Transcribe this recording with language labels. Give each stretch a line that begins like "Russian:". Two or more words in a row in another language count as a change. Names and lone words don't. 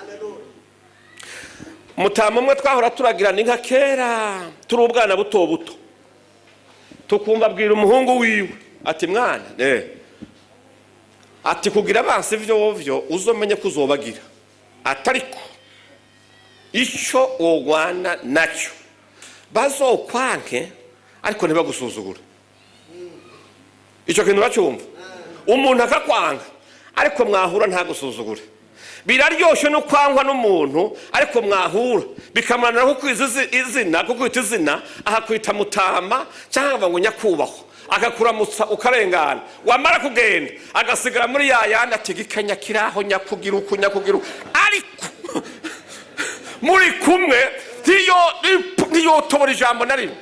Rundi: Mutama umwe twahora turagirana inka kera turi ubwana buto buto, tukumva abwira umuhungu wiwe ati mwana ati kugira abansi vyovyo uzomenye kuzobagira, atariko ico wogwana naco bazokwanke ariko ntibagusuzugura. Ico kintu bacumva, umuntu akakwanga ariko mwahura ntagusuzugure. Biraryoshe no kwangwa n'umuntu ariko mwahura bikamanana ko kwiza izina, kuko kwita izina ahakwita mutama cyangwa ngo nyakubahwa, akakuramutsa ukarengana, wamara kugenda agasigara muri yayandi atigikanya kiraho nyakugira ukunyakugira. Ariko muri kumwe tiyo tobora ijambo na rimwe.